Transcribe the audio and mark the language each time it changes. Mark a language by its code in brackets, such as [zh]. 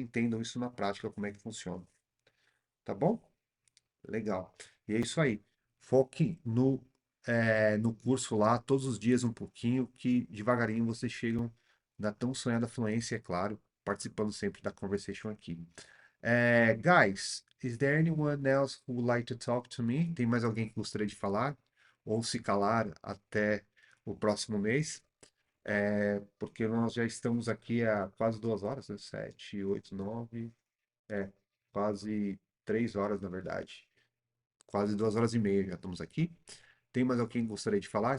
[pt] entendam isso na prática, como é que funciona. Tá bom? Legal. E é isso aí. Foque no curso lá, todos os dias um pouquinho, que devagarinho vocês chegam na tão sonhada fluência, é claro, participando sempre da conversation aqui. [en] Guys, is there anyone else who would like to talk to me? [pt] Tem mais alguém que gostaria de falar? Ou se calar até o próximo mês? Porque nós já estamos aqui há quase 2 horas, né? 7, 8, 9, quase 3 horas, na verdade. Quase 2 horas e meia já estamos aqui. Tem mais alguém que gostaria de falar?